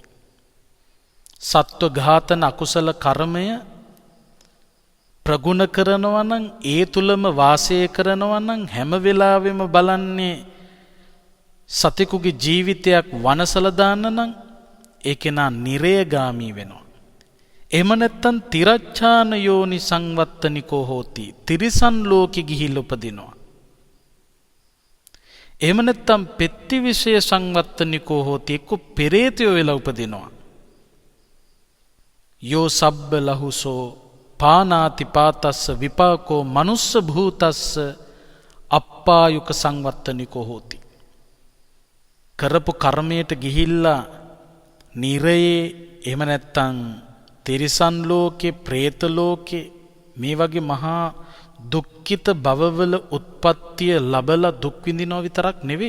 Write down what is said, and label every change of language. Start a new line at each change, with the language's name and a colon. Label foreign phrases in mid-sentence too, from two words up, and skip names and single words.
Sinhala: සත්ව ඝාතන අකුසල කර්මය ප්‍රගුණ කරනවා නම්, ඒ තුලම වාසය කරනවා නම්, හැම වෙලාවෙම බලන්නේ සතෙකුගේ ජීවිතයක් වනසලා දාන්න නම් ඒ කෙනා නිරයගාමී වෙනවා. එහෙම නැත්නම්
Pali: තිරච්ඡාන යෝනි සංවත්තනිකෝ හෝති.
Sinhala: තිරිසන් ලෝකෙ ගිහිල්ලා උපදිනවා. එහෙම නැත්නම්
Pali: පෙත්තිවිෂය සංවත්තනිකෝ හෝති.
Sinhala: එක්ක පෙරේතයෝ වෙලා උපදිනවා.
Pali: යෝ සබ්බ ලහුසෝ පානාති පාතස්ස විපාකෝ මනුස්ස භූතස්ස අප්පායුක සංවත්තනිකෝ හෝති.
Sinhala: කරපු කර්මයට ගිහිල්ලා නිරයේ, එහෙම නැත්නම් තිරිසන් ලෝකේ, പ്രേත ලෝකේ, මේ වගේ මහා දුක්ඛිත භවවල උත්පත්තිය ලැබලා දුක් විඳිනවා විතරක් නෙවෙයි.